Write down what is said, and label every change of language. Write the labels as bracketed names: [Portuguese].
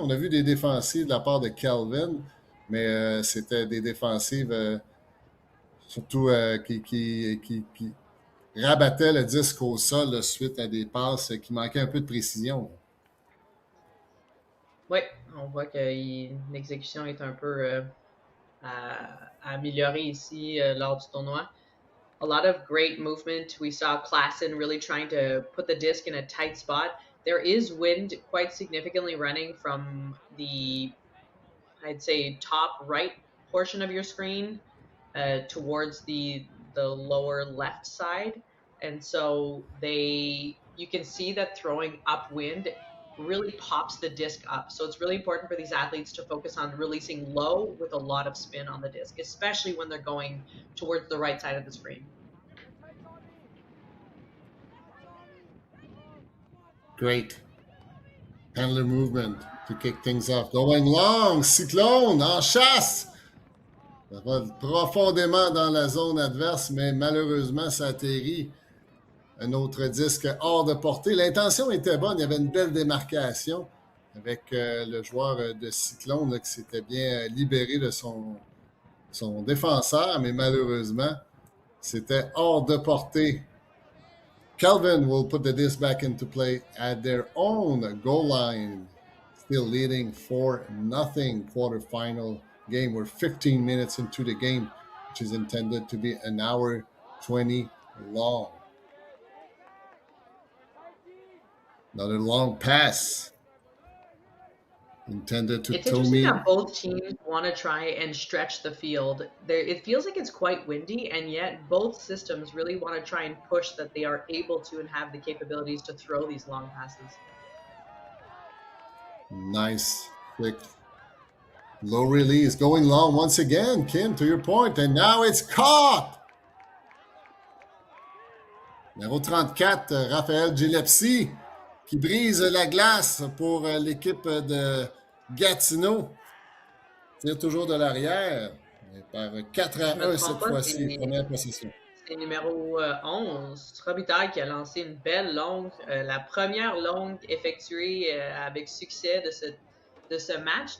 [French] On a vu des défensives de la part de Kelvin, mais c'était des défensives surtout qui rabattaient le disque au sol là, suite à des passes qui manquaient un peu de précision. Oui, on voit que l'exécution est un peu à améliorer ici lors du tournoi. [English] A lot of great movement. We saw Klassen really trying to put the disc in a tight spot. There is wind quite significantly running from the, I'd say, top right portion of your screen towards the lower left side. And so you can see that throwing upwind really pops the disc up. So it's really important for these athletes to focus on releasing low with a lot of spin on the disc, especially when they're going towards the right side of the screen. Great handler movement to kick things off. Going long, Cyclone [French] en chasse. Ça va profondément dans la zone adverse, mais malheureusement, ça atterrit. Un autre disque hors de portée. L'intention était bonne. Il y avait une belle démarcation avec le joueur de Cyclone là, qui s'était bien libéré de son défenseur, mais malheureusement, c'était hors de portée. [English] Kelvin will put the disc back into play at their own goal line. Still leading 4-0 quarterfinal game. We're 15 minutes into the game, which is intended to be an hour 20 long. Another long pass intended to It's interesting Tommy. that both teams want to try and stretch the field. It feels like it's quite windy, and yet both systems really want to try and push that they are able to and have the capabilities to throw these long passes. Nice, quick, low release, going long once again, Kim, to your point, and now it's caught! [French] Numéro 34, Raphaël Gillespie, qui brise la glace pour l'équipe de Gatineau. Tire toujours de l'arrière, mais par 4-1 cette fois-ci, première possession. C'est numéro 11, Robitaille, qui a lancé une belle longue, la première longue effectuée avec succès de ce match.